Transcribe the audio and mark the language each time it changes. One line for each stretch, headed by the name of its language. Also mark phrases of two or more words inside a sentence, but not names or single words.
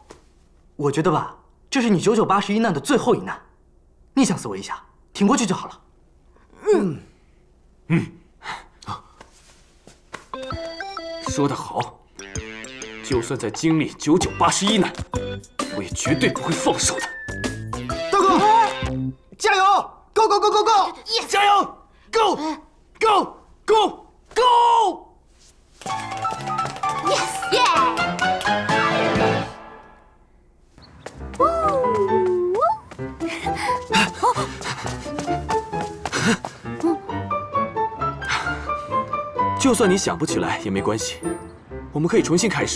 Chinese: 我觉得吧，这是你9981难的最后一难，你想死我一下，挺过去就好了。说得好，就算在经历9981难，我也绝对不会放手的。大哥，加油 ！
English: Go go go go go！
Chinese: 加油 ！
English: Go go go go！
Chinese: Yes，耶！就算你想不起来也没关系，我们可以重新开始。